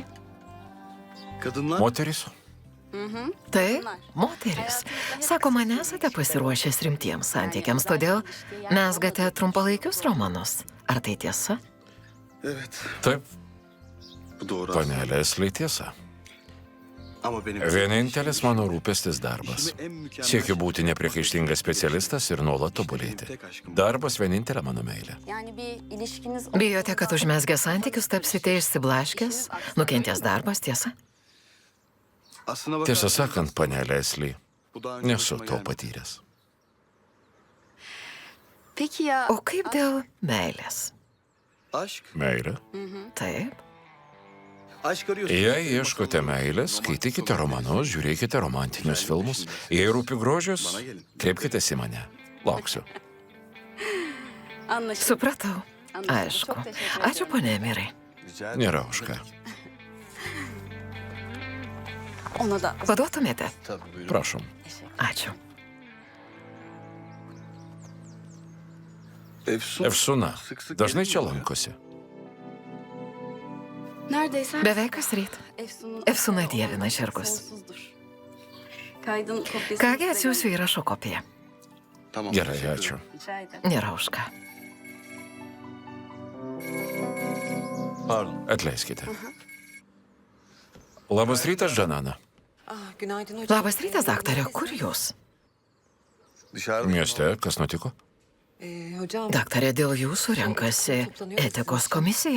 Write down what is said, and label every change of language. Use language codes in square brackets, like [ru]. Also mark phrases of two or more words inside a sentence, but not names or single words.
[tr] Kadınlar... [lt] Moteris? Taip, moteris. Sakoma, nesate pasiruošęs rimtiems santykiams, todėl mezgate trumpalaikius romanus. Ar tai tiesa? [tr] Evet. [lt] Taip, [tr] Bu doğru. [lt] panelė Esli tiesa. [tr] Ama benim... [lt] Vienintelis mano rūpestis darbas. Siekiu būti nepriekaištingas specialistas ir nuolat tobulėti. Darbas vienintelė mano meilė. [tr] Yani bir ilişkiniz... [lt] Bijote, kad užmesgę santykius tapsite išsiblaškęs, nukentės darbas, tiesa? [tr] Aslına [lt] Tiesą [tr] bakarsan [lt] sakant, panelė Esli, [tr] bu daha önce [lt] nesu [tr] başıma [lt] to [tr] gelmedi. [lt] patyręs. [tr] Peki ya... [lt] O kaip dėl meilės? [tr] Aşk. [lt] Meilė? Taip. [tr] Aşk arıyorsun. [lt] Jei ieškote meilės, skaitykite romanus, žiūrėkite romantinius filmus. Jei rūpi grožis, kreipkitės į mane. Lauksiu. [tr] Anlaşıldı. [lt] Supratau. Aišku. Ačiū, ponė Emirai. [tr] Rica ederim. [lt] Nėra už ką. [tr] Ona da... [lt] Paduotumėte? [tr] Tabii buyurun. [lt] Prašom. Ačiū. Efsuna dažnai čia lankosi. [tr] Neredeyse... [lt] Beveik kas ryt. Efsuna dievina žirgus. [tr] Sonsuzdur. Kaydın kopyası... [lt] Kągi, atsiųsiu įrašo kopiją. [tr] Tamam. [lt] Gerai, ačiū. [tr] Rica ederim. [lt] Nėra už ką. [tr] Pardon. [lt] Atleiskite. Labas rytas, Džanana. Labas rytas, daktarė. Kur jūs? [tr] Dışarıda. [lt] Mieste, kas nutiko? Daktarė, dėl jūsų renkasi etikos komisija.